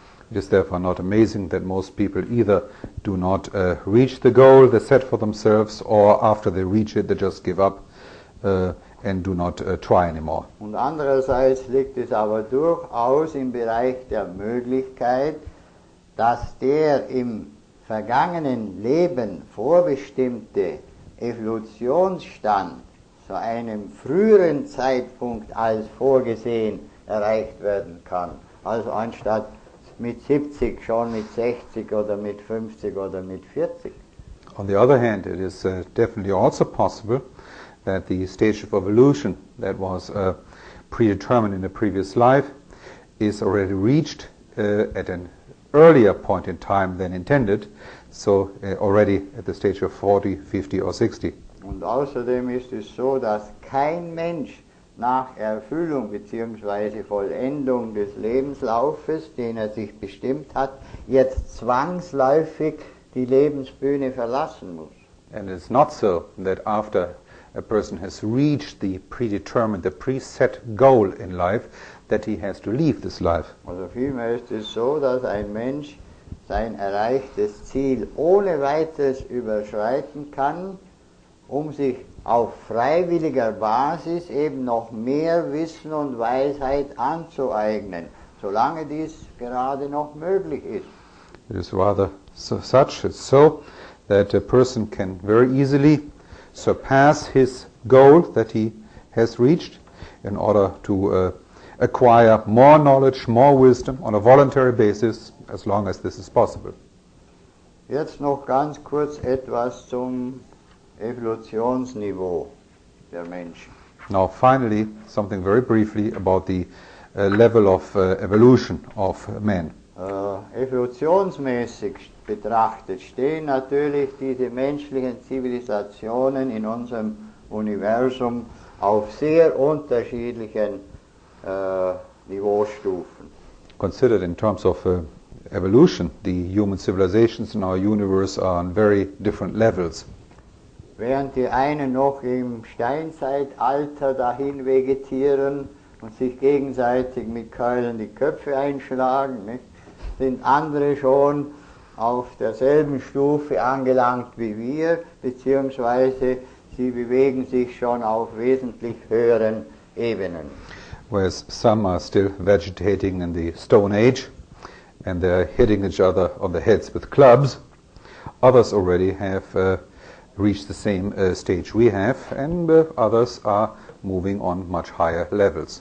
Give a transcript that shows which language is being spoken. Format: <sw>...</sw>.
<en>It is therefore not amazing that most people either do not reach the goal they set for themselves, or after they reach it, they just give up and do not try anymore.</en> <de>Und andererseits liegt es aber durchaus im Bereich der Möglichkeit, dass der im vergangenen Leben vorbestimmte Evolutionsstand zu einem früheren Zeitpunkt als vorgesehen erreicht werden kann. Also anstatt mit 70 schon mit 60 oder mit 50 oder mit 40.</de> <en>On the other hand, it is definitely also possible that the stage of evolution that was predetermined in the previous life is already reached at an earlier point in time than intended, so already at the stage of 40, 50 or 60.</en> <de>Und außerdem ist es so, dass kein Mensch nach Erfüllung bzw. Vollendung des Lebenslaufes, den er sich bestimmt hat, jetzt zwangsläufig die Lebensbühne verlassen muss.</de> <en>And it's not so that after a person has reached the predetermined, the preset goal in life, that he has to leave this life.</en> <de>Also vielmehr ist es so, dass ein Mensch sein erreichtes Ziel ohne weiteres überschreiten kann, um sich auf freiwilliger Basis eben noch mehr Wissen und Weisheit anzueignen, solange dies gerade noch möglich ist.</de> <en>It is rather it's so that a person can very easily surpass his goal that he has reached in order to acquire more knowledge, more wisdom on a voluntary basis, as long as this is possible.</en> <de>Jetzt noch ganz kurz etwas zum Evolutionsniveau der Menschen.</de> <en>Now finally, something very briefly about the level of evolution of man.</en> <de>Evolutionsmäßig betrachtet stehen natürlich diese menschlichen Zivilisationen in unserem Universum auf sehr unterschiedlichen Niveaustufen.</de> <en>Considered in terms of evolution, the human civilizations in our universe are on very different levels.</en> <de>Während die einen noch im Steinzeitalter dahin vegetieren und sich gegenseitig mit Keulen die Köpfe einschlagen, nicht, sind andere schon auf derselben Stufe angelangt wie wir, beziehungsweise sie bewegen sich schon auf wesentlich höheren Ebenen.</de> <en>Whereas some are still vegetating in the Stone Age and they're hitting each other on the heads with clubs. Others already have reached the same stage we have, and others are moving on much higher levels.</en>